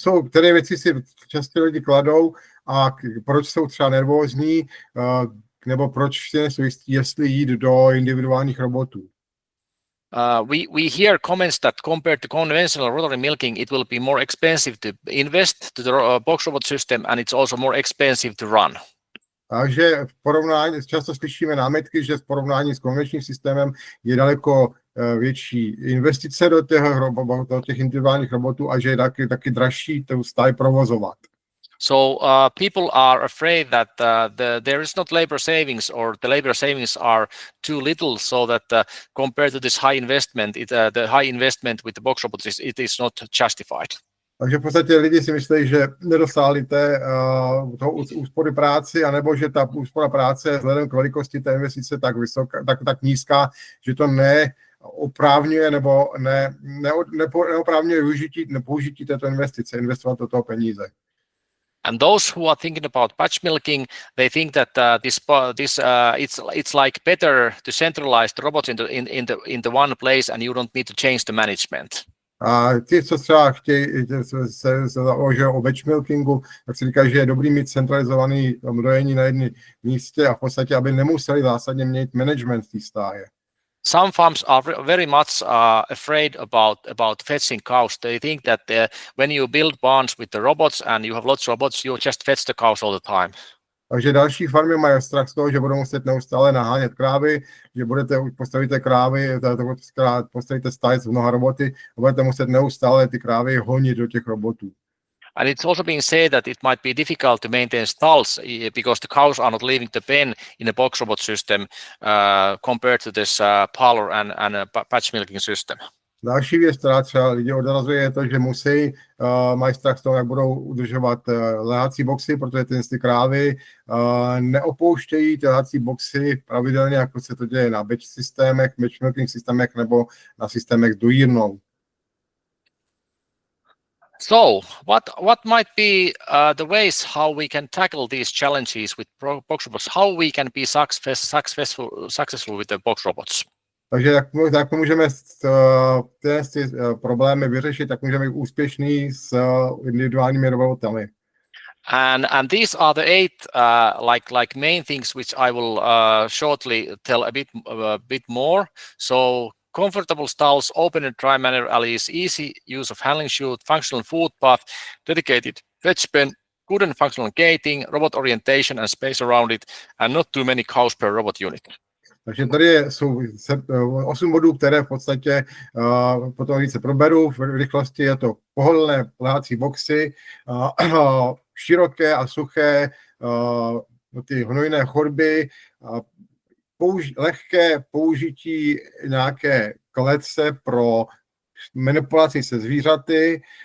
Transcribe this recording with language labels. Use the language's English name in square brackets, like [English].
[Czech] Které věci si často lidi kladou a proč jsou třeba nervózní, nebo proč si nejsou jistí, jestli jít do individuálních robotů. [English] We hear comments that compared to conventional rotary milking, it will be more expensive to invest to the box robot system, and it's also more expensive to run. [Czech] Takže často slyšíme námitky, že v porovnání s konvenčním systémem je daleko větší investice do těch individuálních robotů, a že je taky dražší ten stáj provozovat. [English] So people are afraid that there is not labor savings, or the labor savings are too little, so that compared to this high investment, the high investment with the box robots it is not justified. [Czech] Takže v podstatě lidi si myslí, že nedosáhli toho úspory práci, anebo že ta úspora práce vzhledem k velikosti té investice tak nízká, že to neoprávňuje nebo neoprávňuje použití této investice, investovat do toho peníze. [English] And those who are thinking about batch milking, they think that it's like better to centralize the robots in the one place, and you don't need to change the management. [Czech] A ti, co třeba chtějí se založit o batch milkingu, tak si říkají, že je dobrý mít centralizovaný dojení na jednom místě, a v podstatě, aby nemuseli zásadně měnit management té stáje. [English] Some farms are very much afraid about fetching cows. They think that when you build barns with the robots and you have lots of robots, you just fetch the cows all the time. [Czech] Takže další farmy mají strach z toho, že budou muset neustále nahánět krávy, že postavíte krávy, postavíte stáje s mnoha roboty a budete muset neustále ty krávy honit do těch robotů. [English] And it's also being said that it might be difficult to maintain stalls because the cows are not leaving the pen in a box robot system compared to this parlor and a batch milking system. [Czech] Další věc, která třeba lidi odrazuje, je to, že mají strach z toho, jak budou udržovat lehací boxy, protože ty krávy neopouštějí ty lehací boxy pravidelně, jako se to děje na batch systémech, batch milking systémech nebo na systémech s dojírnou. [English] So, what might be the ways how we can tackle these challenges with box robots? How we can be successful with the box robots? [Czech] Takže jak můžeme ty problémy vyřešit, tak můžeme být úspěšní s individuálními robotami. [English] And these are the 8 like main things which I will shortly tell a bit more. So comfortable stalls, open and dry manure alleys, easy use of handling chute, functional footpath, dedicated veg pen, good and functional gating, robot orientation and space around it, and not too many cows per robot unit. [Czech] Takže tady jsou 8 bodů, které v podstatě potom více proberu. V rychlosti je to pohodlné lehací boxy, široké a suché, ty hnojné chodby, lehké použití nějaké klece pro manipulaci se zvířaty,